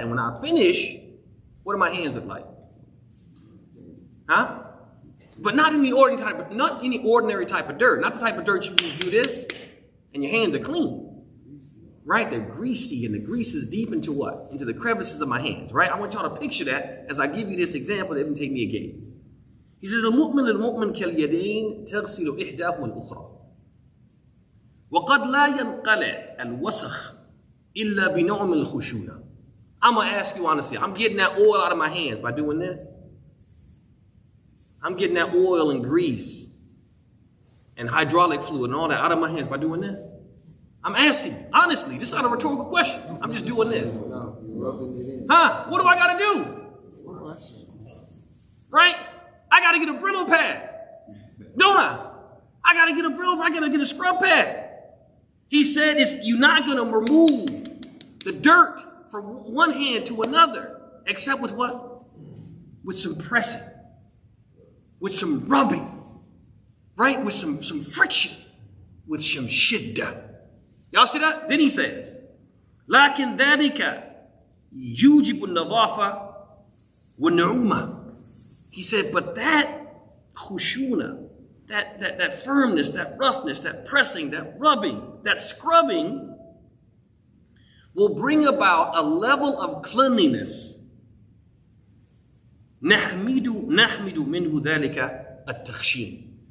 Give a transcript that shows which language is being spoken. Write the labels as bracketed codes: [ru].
[en] And when I finish, what do my hands look like? Huh? But not any ordinary type of dirt. Not the type of dirt you just do this and your hands are clean. Right? They're greasy, and the grease is deep into what? Into the crevices of my hands. Right? I want y'all to picture that as I give you this example that Ibn Taymiyyah gave. He says, [ar] المؤمن للمؤمن كاليدين تغسل إحداهما الأخرى وقد لا ينقلع الوسخ إلا بنعم الخشونة. [en] I'm going to ask you honestly, I'm getting that oil out of my hands by doing this. I'm getting that oil and grease and hydraulic fluid and all that out of my hands by doing this. I'm asking you, honestly, this is not a rhetorical question. I'm just doing this. Huh? What do I got to do? Right? I got to get a Brillo pad. Don't I? I got to get a Brillo pad. I got to get a scrub pad. He said you're not going to remove the dirt from one hand to another, except with what? With some pressing, with some rubbing, right? With some friction, with some shiddah. Y'all see that? Then he says, [ar] لكن ذلك يوجب النظافة والنعومة. [en] He said, but that khushuna, that firmness, that roughness, that pressing, that rubbing, that scrubbing will bring about a level of cleanliness. [ar] نحمد منه ذلك التخشين.